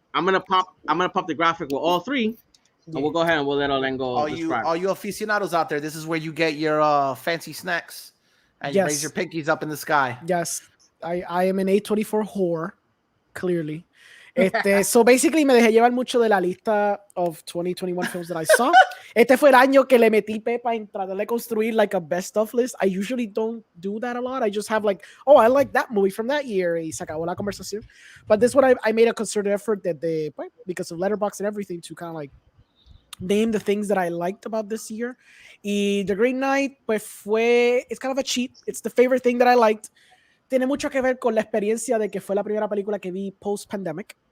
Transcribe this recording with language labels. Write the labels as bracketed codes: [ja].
[en] I'm gonna pop the graphic with all 3. And we'll go ahead and we'll let Orengo describe. All you aficionados out there, this is where you get your fancy snacks and you raise your pinkies up in the sky. Yes, I am an A24 whore, clearly. So basically [es] me dejé llevar mucho de la lista [en] of 2021 films that I saw. [es] Este fue el año que le metí pepa en tratar de construir [en] like a best of list. I usually don't do that a lot. I just have like, oh, I like that movie from that year. [es] Y se acabó la conversación. [en] But this one I made a concerted effort because of Letterboxd and everything to kind of like name the things that I liked about this year. Y The Green Knight, pues it's kind of a cheat. It's the favorite thing that I liked. [es] Tiene mucho que ver con la experiencia de que fue la primera película que vi post-pandemic.